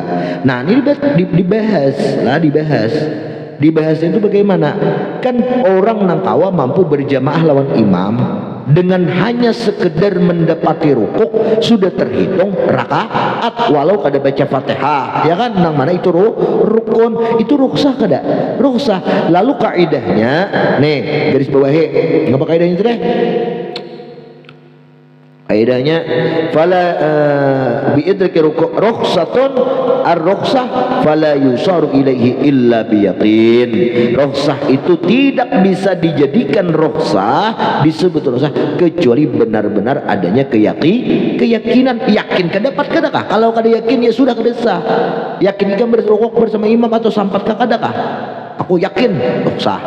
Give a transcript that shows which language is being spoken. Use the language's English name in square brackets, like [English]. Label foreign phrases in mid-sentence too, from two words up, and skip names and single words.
[Banjar] Nah ini dibahas itu bagaimana kan orang nang kawa mampu berjamaah lawan imam dengan hanya sekedar mendapati rukuk sudah terhitung rakaat walau kada baca Fatihah ya kan nang mana itu rukun itu rukhsah kada rukhsah. Lalu kaidahnya nih garis bawahi ngapa kaidahnya itu deh kaidahnya [Arabic] فلا بإدراك الركوع رخصة الرخصة فلا يصار إليه إلا بيقين. [Indonesian] Rukhsah itu tidak bisa dijadikan rukhsah disebut rukhsah kecuali benar-benar adanya keyakinan. [Banjar] Yakin kedapat kadakah? Kalau kada yakin ya sudah kada sah. Yakin kan berrukuk bersama imam atau sampat kadakah? Aku yakin rukhsah.